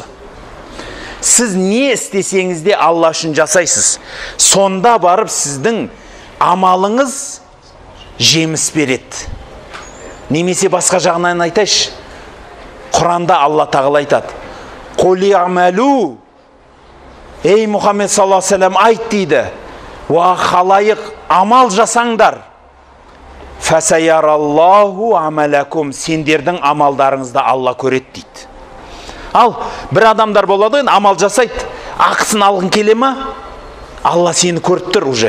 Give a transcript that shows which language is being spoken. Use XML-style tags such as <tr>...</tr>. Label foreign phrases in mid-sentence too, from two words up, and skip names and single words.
<kk>Сіз не істесеңіз де Алла үшін жасайсыз. Сонда барып сіздің амалыңыз жеміс береді. Немесе басқа жағынан айтайшы. Құранда Алла тағала айтады.</kk> <ar>«قل اعملوا».</ar> <kk>Ей Мұхаммед</kk> <ar>صلى الله عليه وسلم</ar> <kk>айт дейді. «Уа халайық, амал жасаңдар.</kk> <ar>فسيرى الله عملكم».</ar> <kk>Сендердің амалдарыңызды Алла көреді дейді. Ал бір адамдар болады, амал жасайды. Ақысын алғың келе ма? Алла сені көріп тұр уже.</kk>